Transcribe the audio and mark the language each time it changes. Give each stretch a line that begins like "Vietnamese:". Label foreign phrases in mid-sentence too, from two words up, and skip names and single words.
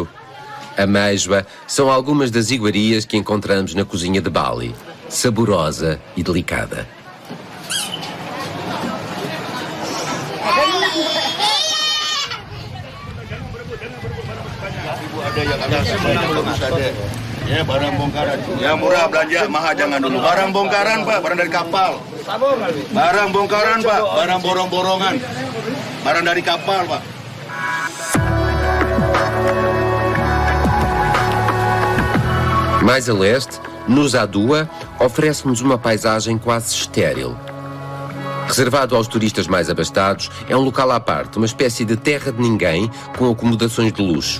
Portuguese: ameijoa são algumas das iguarias que encontramos na cozinha de Bali, saborosa e delicada.
Indonesian: Ya, barang bongkaran. Ya murah belanja, mahal jangan dulu. Barang bongkaran, Pak, barang dari kapal. Barang bongkaran, Pak, barang borong-borongan. Barang dari kapal, Pak.
Portuguese: Mais a leste, Nusa Dua oferece-nos uma paisagem quase estéril. Reservado aos turistas mais abastados, é um local à parte, uma espécie de terra de ninguém com acomodações de luxo.